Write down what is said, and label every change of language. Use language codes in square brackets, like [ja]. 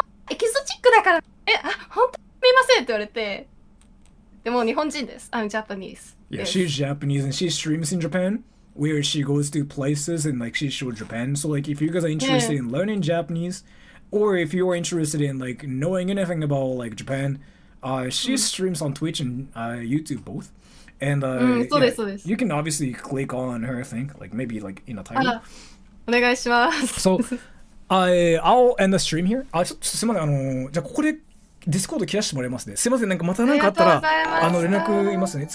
[ja] エキゾチックだから。本当にすみませんって言われて。でも日本人です。 [en] I'm Japanese. Yeah, she's Japanese and she streams in Japan where she goes to places and like she shows Japan. So like if you guys are interested in learning Japanese or if you're interested in like knowing anything about like Japan, she streams on Twitch and YouTube both. And you can obviously click on her thing, like maybe like in a title. [ja] お願いします。 [en] So, I'll end the stream here. [ja] ちょっとすみません、じゃあここでディスコード切らしてもらいますね。すみません、なんかまた何かあったら連絡いますね。